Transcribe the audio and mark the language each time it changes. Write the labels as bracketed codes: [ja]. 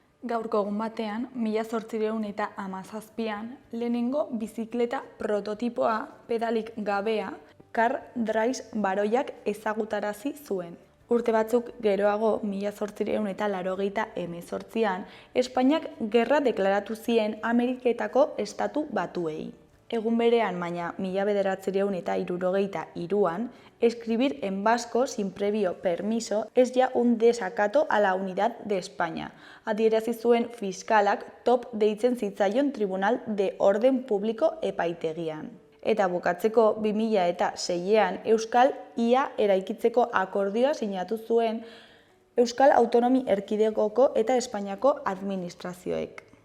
[eu] Gaurko egun batean, 1817an, lehenengo bizikleta prototipoa pedalik gabea Karl Drais baroiak ezagutarazi zuen. Urte batzuk geroago, 1888an, Espainiak gerra deklaratu zien Ameriketako estatu batuei. Egun berean, baina 1963an, [es] escribir en vasco sin previo permiso es ya un desacato a la unidad de España. [eu] Adierazi zuen fiskalak top deitzen zitzaion Tribunal de Orden Publiko epaitegian. Eta bukatzeko 2006an Euskal IA eraikitzeko akordioa sinatu zuen Euskal Autonomi Erkidegoko eta Espainiako administrazioek.